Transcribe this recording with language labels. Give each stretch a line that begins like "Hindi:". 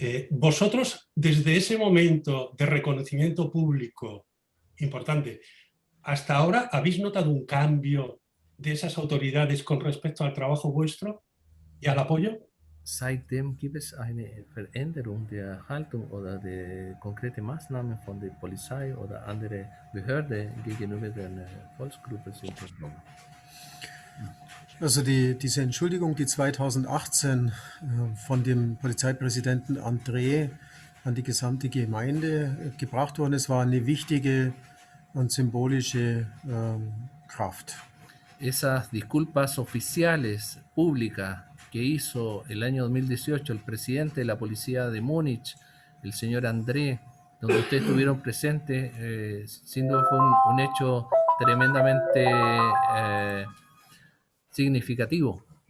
Spanish: Vosotros, desde ese momento de reconocimiento público importante, hasta ahora, ¿habéis notado un cambio de esas autoridades con respecto al trabajo vuestro y al apoyo?
German: Seitdem gibt es eine Veränderung der Haltung oder der konkreten Maßnahmen von der Polizei oder andere Behörde gegenüber der Volksgruppe Sinti-Roma. Also diese Entschuldigung, die 2018 von dem Polizeipräsidenten André an die gesamte Gemeinde gebracht worden ist, war eine wichtige und symbolische Kraft.
Spanish: Esas disculpas oficiales, públicas, que hizo el año 2018 el presidente de la policía de Múnich, el señor André, donde ustedes estuvieron presentes, sin duda fue un hecho tremendamente significativo.